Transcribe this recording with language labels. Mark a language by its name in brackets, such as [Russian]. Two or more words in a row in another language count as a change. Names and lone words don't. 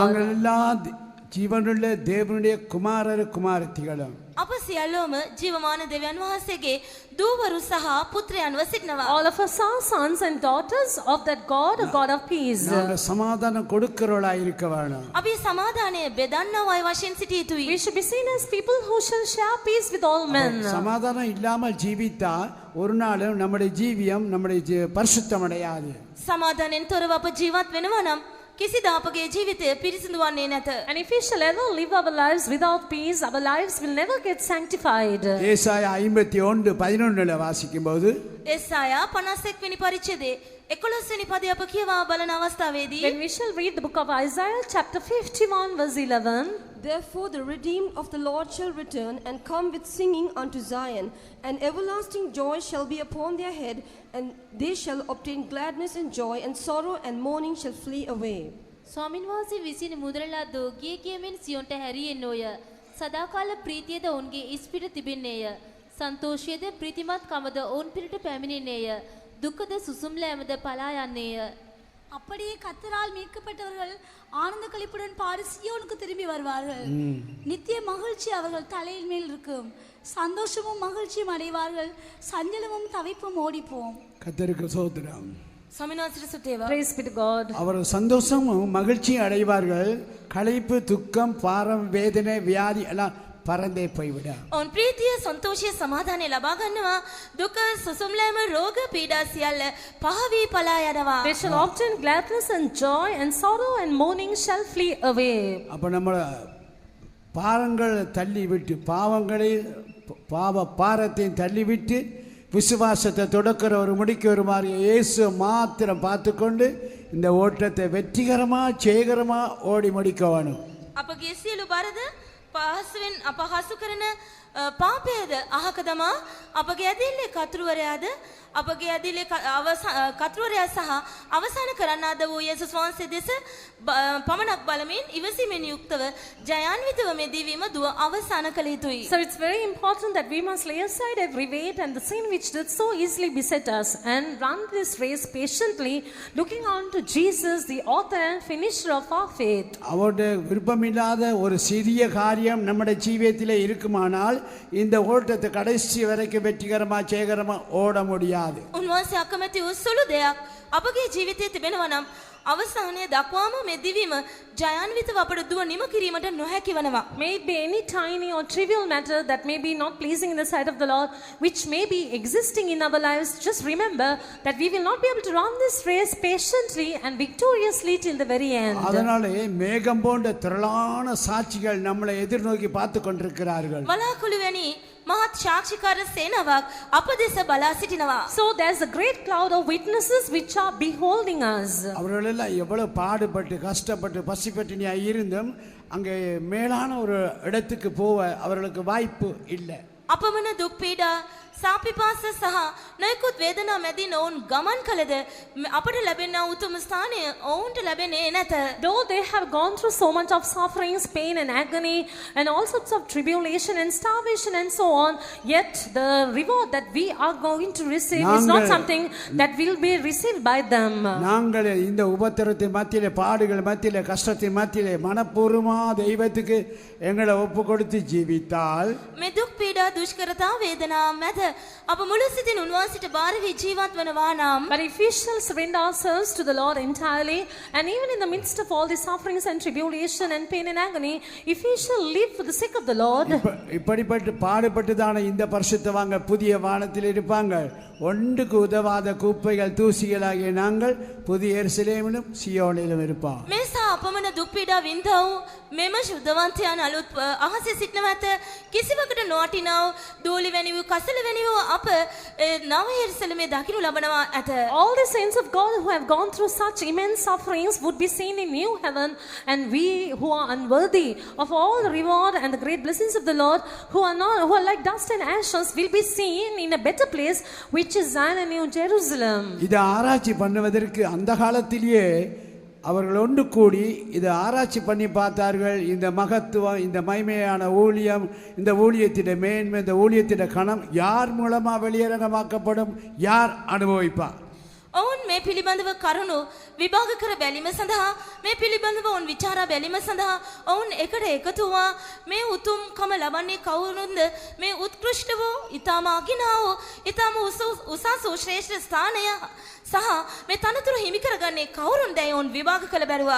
[Tamil] நாங்கள் எல்லாம் ஜீவனுள்ள தேவனுடைய குமாரர் குமாரத்திகளும். [Sinhala] අප සියල්ලෝම ජීවමාන දෙවියන් වහන්සේගේ දූවරු සහ පුත්‍රයන්ව සිටිනවා. [English] All of us are sons and daughters of that God, a God of peace. [Tamil] நாங்கள் சமாதானம் கொடுக்கிறவளாய் இருக்க வேண்டும். [Sinhala] අපි සමාදානය බෙදන්නව අය වශයෙන් සිටිය යුතුයි. [English] We should be seen as people who shall share peace with all men. [Tamil] சமாதானம் இல்லாமல் ஜீவித்தா ஒரு நாளும் நம்முடைய ஜீவியம் நம்முடைய பரிசுத்தம் அடையாது. [Sinhala] සමාදානයෙන් තොරව අප ජීවත් වෙනවා නම් කිසිදා අපගේ ජීවිතය පිරිසිදු වන්නේ නැත. [English] And if we shall ever live our lives without peace, our lives will never get sanctified. [Tamil] ஏசாயா 51:11 வாசிக்கும்போது [Sinhala] එසායා 51 වෙනි පරිච්ඡේදයේ 11 වෙනි පදය අප කියවා බලන අවස්ථාවේදී [English] When we shall read the book of Isaiah, chapter 51, verse 11. Therefore the redeemed of the Lord shall return and come with singing unto Zion, and everlasting joy shall be upon their head, and they shall obtain gladness and joy, and sorrow and mourning shall flee away. [Sinhala] ස්වාමින් වහන්සේ විසින් මුදරලද්දෝ ගිය කියමින් සියොන්ට හැරියෙන්නෝය. සදාකාල ප්‍රීතියද ඔවුන්ගේ ඉස්පිට තිබෙන්නේය. සන්තෝෂයද ප්‍රීතිමත් කමද ඔවුන් පිරිට පැමිණෙන්නේය. දුකද සුසුම්ලෑමද පලා යන්නේය. [Tamil] அப்படியே கத்தரால் மீட்கப்பட்டவர்கள் ஆனந்த களிப்புடன் பாடி சியோனுக்கு திரும்பி வருவார்கள். நித்திய மகிழ்ச்சி அவர்கள் தலையின் மேல் இருக்கும். சந்தோஷமும் மகிழ்ச்சியும் அடைவார்கள். சஞ்சலமும் தவிப்பும் ஓடிப்போம். கர்த்தருக்கு ஸ்தோத்திரம். [Sinhala] ස්වාමීන් වහන්සේට සුතේවා. [English] Praise be to God. [Tamil] அவர் சந்தோஷமும் மகிழ்ச்சியும் அடைவார்கள். களைப்பு, துக்கம், பாரம், வேதனை, வியாதி எல்லாம் பறந்தே போய்விடும். [Sinhala] ඔවුන් ප්‍රීතිය, සන්තෝෂය, සමාදානය ලබා ගන්නවා. දුක, සුසුම්ලෑම, රෝග, පීඩා සියල්ල පහ වී පලා යනවා. [English] They shall obtain gladness and joy, and sorrow and mourning shall flee away. [Tamil] அப்போ நம்ம பாவங்கள் தள்ளி விட்டு பாவ பாரத்தையும் தள்ளிவிட்டு விசுவாசத்தை தொடக்கிற ஒரு முடிக்கிறமாறு இயேசு மாத்திரம் பார்த்து கொண்டு இந்த ஓட்டத்தை வெற்றிகரமாக ஜெயகரமாக ஓடி முடிக்க வேணும். [Sinhala] අපගේ සියලු බරද පහසුවෙන් අපහසු කරන පාපයද අහක දමා අපගේ ඇදිල්ලේ කතුරුවරයාද අපගේ ඇදිල්ලේ කතුරුවරයා සහ අවසන් කරන්නාද වූ යේසුස් වහන්සේ දෙස පමණක් බලමින් ඉවසීමෙන් යුක්තව ජයාන්විතව මේ දිවීම දුව අවසන් කළ යුතුයි. [English] So it's very important that we must lay aside every weight and the sin which did so easily beset us, and run this race patiently, looking on to Jesus, the author and finisher of our faith. [Tamil] அவருடைய விருப்பமில்லாத ஒரு சிறிய காரியம் நம்முடைய ஜீவியத்தில் இருக்குமானால் இந்த ஓட்டத்தை கடைசி வரைக்கும் வெற்றிகரமாக ஜெயகரமாக ஓட முடியாது. [Sinhala] උන්වහන්සේ අකමැති වූ සුළු දෙයක් අපගේ ජීවිතයේ තිබෙනවා නම් අවසානයේ දක්වාම මේ දිවීම ජයාන්විතව අපට දුව නිම කිරීමට නොහැකි වනවා. [English] May it be any tiny or trivial matter that may be not pleasing in the sight of the Lord, which may be existing in our lives. Just remember that we will not be able to run this race patiently and victoriously till the very end. [Tamil] அதனாலே மேகம் போன்ற திரளான சாட்சிகள் நம்மளை எதிர்நோக்கி பார்த்து கொண்டிருக்கிறார்கள். [Sinhala] වලාකුළු වැනි මහත් සාක්ෂිකාර සේනාවක් අප දෙස බලා සිටිනවා. [English] So there's a great cloud of witnesses which are beholding us. [Tamil] அவர்களெல்லாம் எவ்வளவு பாடுபட்டு கஷ்டப்பட்டு பசிப்பட்டினியா இருந்தும் அங்கே மேலான ஒரு இடத்துக்கு போக அவர்களுக்கு வாய்ப்பு இல்லை. [Sinhala] අපමණ දුක් පීඩා සාපිපාස සහ නොයෙකුත් වේදනා මැදින් ඔවුන් ගමන් කළද අපට ලැබෙනා උතුම් ස්ථානය ඔවුන්ට ලැබෙන්නේ නැත. [English] Though they have gone through so much of sufferings, pain and agony and all sorts of tribulation and starvation and so on, yet the reward that we are going to receive is not something that will be received by them. [Tamil] நாங்கள் இந்த உபத்திரத்தின் மத்தியிலே, பாடுகள் மத்தியிலே, கஷ்டத்தின் மத்தியிலே மனப்பூர்வமா தெய்வத்துக்கு எங்களை ஒப்பு கொடுத்து ஜீவித்தால் [Sinhala] මේ දුක් පීඩා දුෂ්කරතා වේදනා මැද අප මුළු සිතින් උන්වහන්සේට බාර වී ජීවත් වනවා නම්, [English] But if we shall surrender ourselves to the Lord entirely, and even in the midst of all the sufferings and tribulation and pain and agony, if we shall live for the sake of the Lord, [Tamil] இப்படிப்பட்டு பாடுபட்டுதான இந்த பரிசுத்தவாங்க புதிய வானத்தில் இருப்பாங்க. ஒன்றுக்கு உதவாத குப்பைகள் தூசிகளாகிய நாங்கள் புதிய எருசலேமிலும் சியோனிலும் இருப்போம். [Sinhala] මේ සා අපමණ දුක් පීඩා විඳව මෙම ශුද්ධවන්තයන් අලුත් අහසේ සිටිනව ඇත. කිසිවකට නොවටිනා දූලි වැනි වූ කසල වැනි වූ අප නව යෙරුසලමේ දකිනු ලබනවා ඇත. [English] all the saints of God who have gone through such immense sufferings would be seen in new heaven, and we who are unworthy of all the reward and the great blessings of the Lord, who are like dust and ashes, will be seen in a better place, which is Zion and New Jerusalem. [Tamil] இதை ஆராய்ச்சி பண்ணுவதற்கு அந்த காலத்திலேயே அவர்கள் ஒன்று கூடி இதை ஆராய்ச்சி பண்ணி பார்த்தார்கள். இந்த மகத்துவம், இந்த மைமையான ஊழியம், இந்த ஊழியத்திட மேன்மை, இந்த ஊழியத்திட கணம் யார் மூலமாக வெளியரங்கமாக்கப்படும், யார் அனுபவிப்பார்? [Sinhala] ඔවුන් මේ පිළිබඳව කරුණු විභාග කර බැලීම සඳහා, මේ පිළිබඳව ඔවුන් විචාරා බැලීම සඳහා ඔවුන් එකට එකතු වූවා. මේ උතුම්කම ලබන්නේ කවුරුන්ද? මේ උත්කෘෂ්ඨ වූ, ඊටම අගිනා වූ, ඊටම උසස් වූ ශ්‍රේෂ්ඨ ස්ථානය සහ මේ තනතුරු හිමි කරගන්නේ කවුරුන්දයි ඔවුන් විභාග කළ බැලුවා.